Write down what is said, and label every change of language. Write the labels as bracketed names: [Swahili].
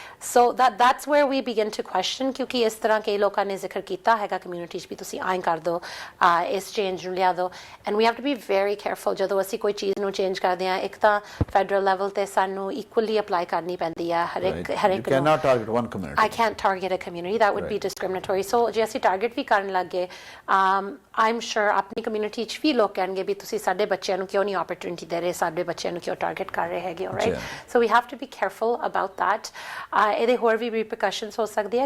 [Punjabi] So [English] that's where we begin to question, [Punjabi] ਕਿਉਂਕਿ ਇਸ ਤਰ੍ਹਾਂ ਕਈ ਲੋਕਾਂ ਨੇ ਜ਼ਿਕਰ ਕੀਤਾ ਹੈਗਾ ਕਮਿਊਨਿਟੀ 'ਚ ਵੀ ਤੁਸੀਂ ਆਏਂ ਕਰ ਦਿਓ, ਇਸ ਚੇਂਜ ਨੂੰ ਲਿਆ ਦਿਓ. [English] and we have to be very careful [Punjabi] ਜਦੋਂ ਅਸੀਂ ਕੋਈ ਚੀਜ਼ ਨੂੰ ਚੇਂਜ ਕਰਦੇ ਹਾਂ. ਇੱਕ ਤਾਂ ਫੈਡਰਲ ਲੈਵਲ 'ਤੇ ਸਾਨੂੰ ਇਕੁਅਲੀ ਅਪਲਾਈ ਕਰਨੀ ਪੈਂਦੀ ਆ ਹਰੇਕ ਨੂੰ. [English] I can't target a community, that would be discriminatory. [Punjabi] So ਜੇ ਅਸੀਂ ਟਾਰਗੇਟ ਵੀ ਕਰਨ ਲੱਗ ਗਏ, [English] I'm sure [Punjabi] ਆਪਣੀ ਕਮਿਊਨਿਟੀ 'ਚ ਵੀ ਲੋਕ ਕਹਿਣਗੇ ਵੀ ਤੁਸੀਂ ਸਾਡੇ ਬੱਚਿਆਂ ਨੂੰ ਕਿਉਂ ਨਹੀਂ ਓਪਰਚੁਨਿਟੀ ਦੇ ਰਹੇ, ਸਾਡੇ ਬੱਚਿਆਂ ਨੂੰ ਕਿਉਂ ਟਾਰਗੇਟ ਕਰ ਰਹੇ ਹੈਗੇ, right? [English] So we have to be careful about that. [Punjabi] ਇਹਦੇ ਹੋਰ ਵੀ repercussions ਹੋ ਸਕਦੇ ਆ.